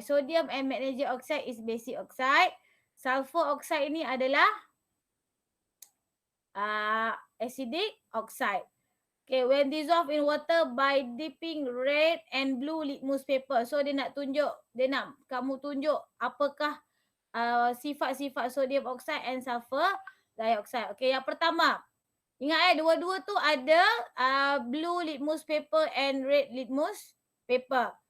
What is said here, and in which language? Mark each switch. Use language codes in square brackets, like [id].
[en] Sodium and magnesium oxide is basic oxide. [ms] Sulfur oxide ini adalah acidic oxide. [en] Okay, when dissolved in water by dipping red and blue litmus paper. [ms] So dia nak kamu tunjuk apakah sifat-sifat sodium oxide and sulfur dioxide. Okay, yang pertama. Ingat dua-dua tu ada blue litmus paper and red litmus paper.